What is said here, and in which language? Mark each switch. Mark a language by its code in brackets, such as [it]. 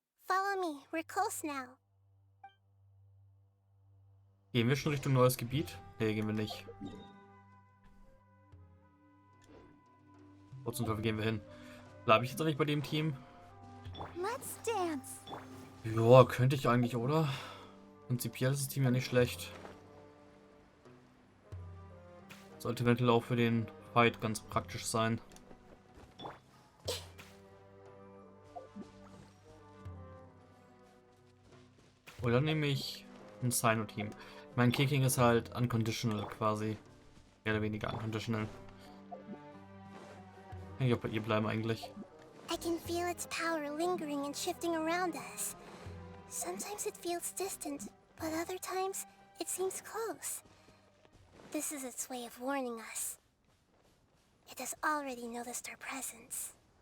[en] Follow me, we're close now. [de] Gehen wir schon Richtung neues Gebiet? Nee, gehen wir nicht. Wo zum Teufel gehen wir hin? Bleibe ich jetzt eigentlich bei dem Team? [en] Let's dance. [de] Ja, könnte ich eigentlich, oder? Prinzipiell ist das Team ja nicht schlecht. Sollte eventuell auch für den Fight ganz praktisch sein. Oder nehme ich ein Sino-Team. Mein Kicking ist halt unconditional quasi. Mehr oder weniger unconditional. Kann ich auch bei ihr bleiben eigentlich. [en] I can feel its power lingering and shifting around us. Sometimes it feels distant, but other times it seems close. This is its way of warning us. It has already noticed our presence.